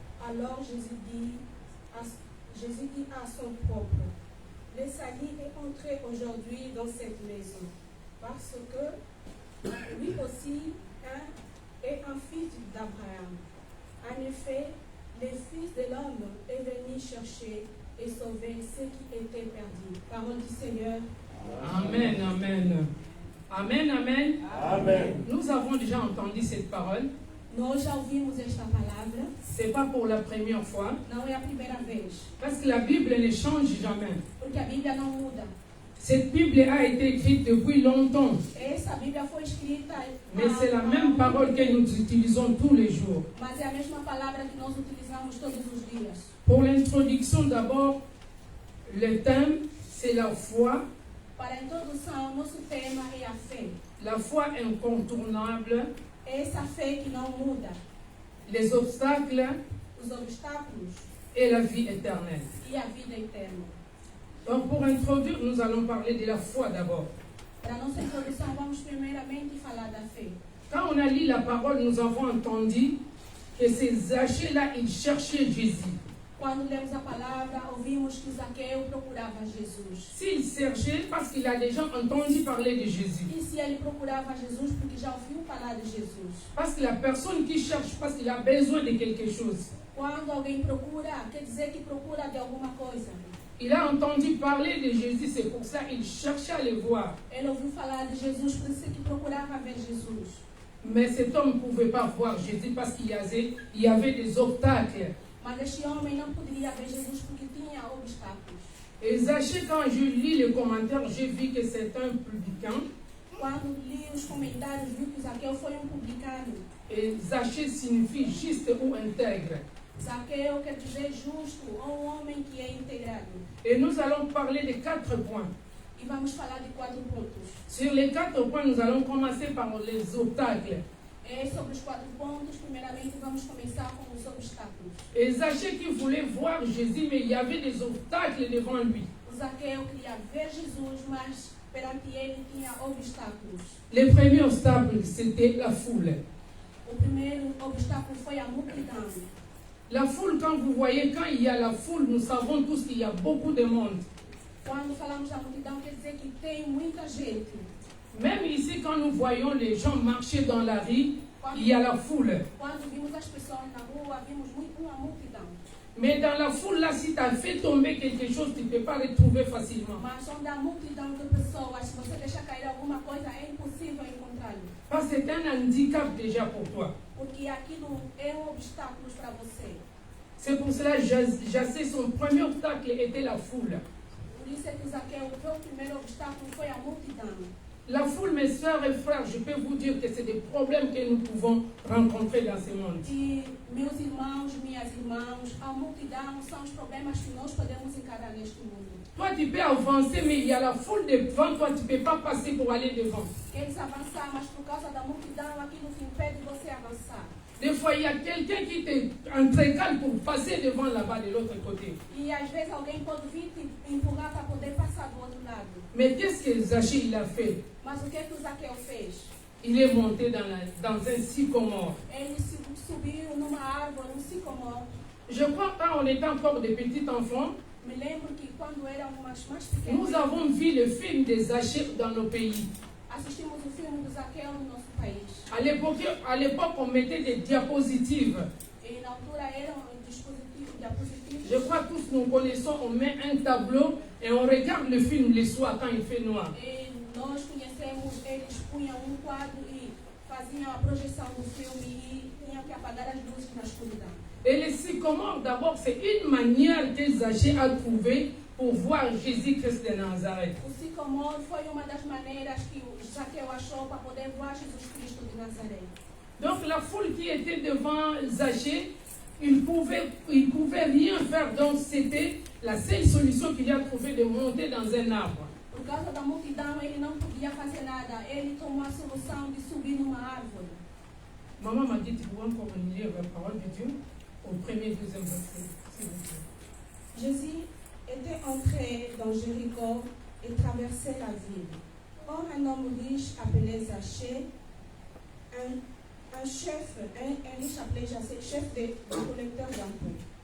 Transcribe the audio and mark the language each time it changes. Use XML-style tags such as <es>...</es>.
<fr>Alors Jésus dit à son propre, le salut est entré aujourd'hui dans cette maison, parce que lui aussi est un fils d'Abraham. En effet, le Fils de l'homme est venu chercher et sauver ceux qui étaient perdus. Parole du Seigneur. Amen, amen. Amen, amen. Amen. Nous avons déjà entendu cette parole.</fr> <pt>Nós já ouvimos esta palavra.</pt> <fr>C'est pas pour la première fois.</fr> <pt>Não é a primeira vez.</pt> <fr>Parce que la Bible ne change jamais.</fr> <pt>Porque a Bíblia não muda.</pt> <fr>Cette Bible a été écrite depuis longtemps.</fr> <pt>Essa Bíblia foi escrita.</pt> <fr>Mais c'est la même parole que nous utilisons tous les jours.</fr> <pt>Mas é a mesma palavra que nós utilizamos todos os dias.</pt> <fr>Pour l'introduction d'abord, le thème c'est la foi.</fr> <pt>Para a introdução, nosso tema é a fé.</pt> <fr>La foi incontournable.</fr> <pt>Essa fé que não muda.</pt> <fr>Les obstacles.</fr> <pt>Os obstáculos.</pt> <fr>Et la vie éternelle.</fr> <pt>E a vida eterna.</pt> <fr>Donc pour introduire, nous allons parler de la foi d'abord.</fr> <pt>Para a nossa introdução, vamos primeiramente falar da fé.</pt> <fr>Quand on a lu la parole, nous avons entendu que ces Zachée-là, ils cherchaient Jésus.</fr> <pt>Quando lemos a palavra, ouvimos que Zaqueu procurava Jesus.</pt> <fr>S'il cherchait, parce qu'il a déjà entendu parler de Jésus.</fr> <pt>E se ele procurava Jesus, porque já ouviu falar de Jesus.</pt> <fr>Parce que la personne qui cherche, parce qu'il a besoin de quelque chose.</fr> <pt>Quando alguém procura, quer dizer que procura de alguma coisa.</pt> <fr>Il a entendu parler de Jésus, c'est pour ça qu'il cherchait à le voir.</fr> <pt>Ele ouviu falar de Jesus, por isso que procurava ver Jesus.</pt> <fr>Mais cet homme ne pouvait pas voir Jésus parce qu'il y avait des obstacles.</fr> <pt>Mas este homem não poderia ver Jesus porque tinha obstáculos.</pt> <fr>Et Zachée, quand je lis les commentaires, j'ai vu que c'est un publicain.</fr> <pt>Quando li os comentários, vi que Zaqueu foi publicano.</pt> <fr>Et Zachée signifie juste ou intègre.</fr> <pt>Zaqueu quer dizer justo, ou homem que é integrado.</pt> <fr>Et nous allons parler de 4 points.</fr> <pt>E vamos falar de 4 pontos.</pt> <fr>Sur les 4 points, nous allons commencer par les obstacles.</fr> <pt>Sobre os 4 pontos, primeiramente vamos começar com os obstáculos.</pt> <fr>Et Zachée qui voulait voir Jésus, mais il y avait des obstacles devant lui.</fr> <pt>O Zaqueu queria ver Jesus, mas perante ele tinha obstáculos.</pt> <fr>Le premier obstacle, c'était la foule.</fr> <pt>O primeiro obstáculo foi a multidão.</pt> <fr>La foule, quand vous voyez, quand il y a la foule, nous savons tous qu'il y a beaucoup de monde.</fr> <pt>Quando falamos da multidão, quer dizer que tem muita gente.</pt> <fr>Même ici, quand nous voyons les gens marcher dans la rue, il y a la foule.</fr> <pt>Quando vimos as pessoas na rua, vimos uma multidão.</pt> <fr>Mais dans la foule, là, si tu as fait tomber quelque chose, tu ne peux pas retrouver facilement.</fr> <pt>Mas onde há multidão de pessoas, se você deixar cair alguma coisa, é impossível encontrá-lo.</pt> <fr>Parce que c'est un handicap déjà pour toi.</fr> <pt>Porque aquilo é obstáculo para você.</pt> <fr>C'est pour cela que Zachée, son premier obstacle était la foule.</fr> <pt>Por isso é que Zaqueu, o primeiro obstáculo foi a multidão.</pt> <fr>La foule, mes soeurs et frères, je peux vous dire que c'est des problèmes que nous pouvons rencontrer dans ce monde.</fr> <pt>E meus irmãos, minhas irmãs, a multidão são os problemas que nós podemos encarar neste mundo.</pt> <fr>Toi, tu peux avancer, mais il y a la foule devant toi, tu ne peux pas passer pour aller devant.</fr> <pt>Queres avançar, mas por causa da multidão, aquilo te impede de você avançar.</pt> <fr>Des fois, il y a quelqu'un qui t'entrecale pour passer devant là-bas de l'autre côté.</fr> <pt>E às vezes alguém pode vir te empurrar para poder passar do outro lado.</pt> <fr>Mais qu'est-ce que Zachée il a fait?</fr> <pt>Mas o que o Zaqueu fez?</pt> <fr>Il est monté dans un sycomore.</fr> <pt>Ele subiu numa árvore, um sicomore.</pt> <fr>Je crois quand on était encore des petits enfants,</fr> <pt>Me lembro que quando éramos mais pequenos,</pt> <fr>nous avons vu le film des Zachée dans nos pays.</fr> <pt>assistimos o filme do Zaqueu no nosso país.</pt> <fr>À l'époque, on mettait des diapositives.</fr> <pt>E na altura era dispositivo, diapositivos.</pt> <fr>Je crois que tous nous connaissons, on met un tableau et on regarde le film le soir quand il fait noir.</fr> <pt>E nós conhecemos, eles punham quadro e faziam a projeção do filme e tinham que apagar as luzes na escuridão.</pt> <fr>Et les sycomores, d'abord, c'est une manière que Zachée a trouvée pour voir Jésus-Christ de Nazareth.</fr> <pt>O sicomoro foi uma das maneiras que o Zaqueu achou para poder voir Jesus Cristo de Nazaré.</pt> <fr>Donc la foule qui était devant Zachée, il pouvait rien faire. Donc c'était la seule solution qu'il a trouvée de monter dans un arbre.</fr> <pt>Por causa da multidão, ele não podia fazer nada. Ele tomou a solução de subir numa árvore.</pt> <fr>Maman m'a dit, tu peux encore lire la parole de Dieu au premier, deuxième verset, s'il vous plaît. Jésus était entré dans Jéricho et traversait la ville. Or, un homme riche appelé Zachée, un riche appelé Zachée, chef des collecteurs d'impôts,</fr>